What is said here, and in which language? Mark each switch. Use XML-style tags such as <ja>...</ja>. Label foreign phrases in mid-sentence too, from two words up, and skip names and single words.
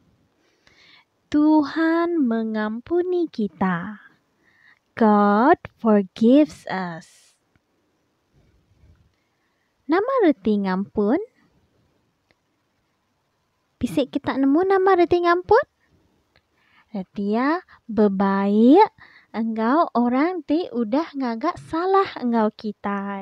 <ms>Tuhan mengampuni kita.</ms> <en>God forgives us.</en> <iba>Nama reti ngampun? Bisik kita nemu nama reti ngampun? Reti ya, bebaik. Engkau orang ti udah ngagak salah engkau kita.</iba>